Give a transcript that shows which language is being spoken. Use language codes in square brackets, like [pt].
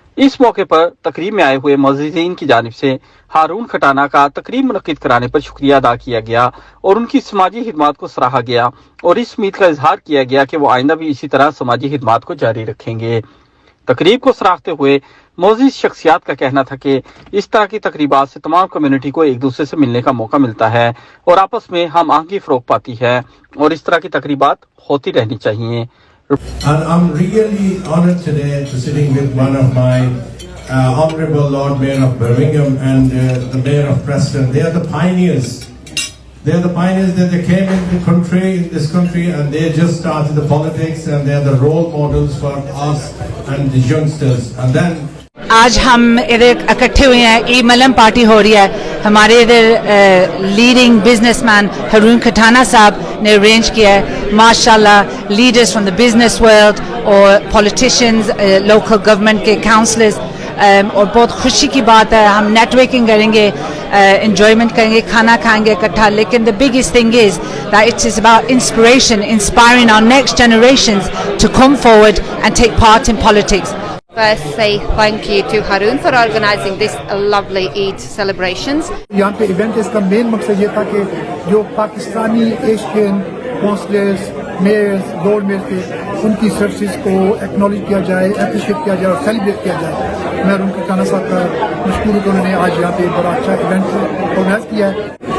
[ur] اس موقع پر تقریب میں آئے ہوئے معززین کی جانب سے ہارون کھٹانہ کا تقریب منعقد کرانے پر شکریہ ادا کیا گیا اور ان کی سماجی خدمات کو سراہا گیا، اور اس امید کا اظہار کیا گیا کہ وہ آئندہ بھی اسی طرح سماجی خدمات کو جاری رکھیں گے۔ تقریب کو سراہتے ہوئے معزز شخصیات کا کہنا تھا کہ اس طرح کی تقریبات سے تمام کمیونٹی کو ایک دوسرے سے ملنے کا موقع ملتا ہے اور آپس میں ہم آہنگی فروغ پاتی ہے، اور اس طرح کی تقریبات ہوتی رہنی چاہیے۔ [en] And I'm really honored today to sitting with one of my Honorable Lord Mayor of Birmingham and the Mayor of Preston. They are the pioneers. They are the pioneers that they came in this country, and they just started the politics, and they are the role models for us and the youngsters. And then [ur] آج ہم ادھر اکٹھے ہوئے ہیں، عید ملن party ہو رہی ہے۔ ہمارے ادھر leading business man Haroon Khatana صاحب نے ارینج کیا ہے۔ ماشاءاللہ [en] leaders from the business world [ur] اور پولیٹیشینز، لوکل گورنمنٹ کے کاؤنسلرز، اور بہت خوشی کی بات ہے۔ ہم نیٹ ورکنگ کریں گے، انجوائمنٹ کریں گے، کھانا کھائیں گے اکٹھا، لیکن [en] the biggest thing is that it is about inspiration, inspiring our next generations to come forward and take part in politics. First, say thank you to Harun for organising this lovely Eid celebrations. [ur] یہاں پہ event اس کا مین مقصد یہ تھا کہ جو Pakistani Asian councillors, measures, lord mayor تھے، ان کی سروسز کو ایکنالج کیا جائے، اپریشیٹ کیا جائے اور سیلیبریٹ کیا جائے۔ میں ہارون کھٹانہ صاحب کا مشکور ہوں کہ انہوں نے آج یہاں پہ بڑا اچھا ایونٹ آرگنائز کیا ہے۔